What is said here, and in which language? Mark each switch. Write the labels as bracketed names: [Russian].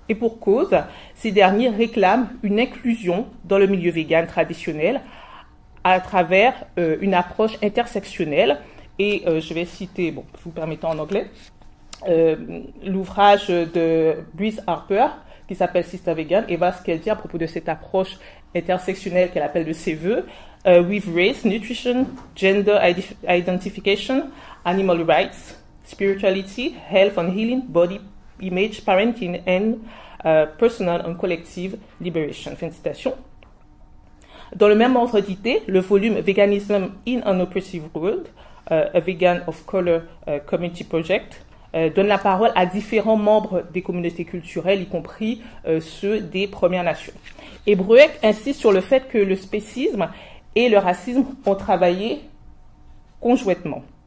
[French] Et pour cause, ces derniers réclament une inclusion dans le milieu végan traditionnel à travers une approche intersectionnelle. Et je vais citer, vous permettant en anglais, l'ouvrage de Breeze Harper qui s'appelle Sister Vegan et voilà ce qu'elle dit à propos de cette approche intersectionnelle qu'elle appelle de ses voeux. [English] With race, nutrition, gender identification, animal rights, spirituality, health and healing, body image, parenting and personal and collective liberation. [French] Fin de citation. Dans le même ordre d'idée, le volume Veganism in an Oppressive World, a Vegan of Color Community Project, donne la parole à différents membres des communautés culturelles, y compris ceux des Premières Nations. Et Brueck insiste sur le fait que le spécisme et le racisme ont travaillé conjointement.